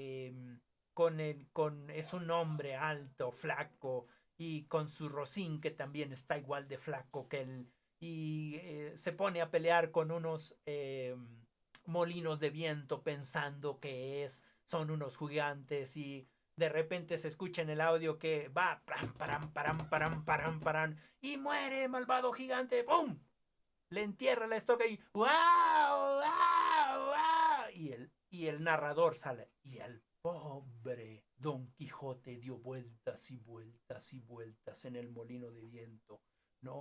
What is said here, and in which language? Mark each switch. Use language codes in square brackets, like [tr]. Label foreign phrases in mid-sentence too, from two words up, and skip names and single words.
[es] Es un hombre alto, flaco, y con su rocín que también está igual de flaco que él, y se pone a pelear con unos molinos de viento pensando que son unos gigantes y de repente se escucha en el audio que va pram, param, param, param, param, param, y muere malvado gigante, ¡pum! Le entierra la estoca y ¡wow! ¡Wow! ¡Wow! Y el narrador sale. Y el pobre Don Quijote dio vueltas y vueltas y vueltas en el molino de viento, ¿no?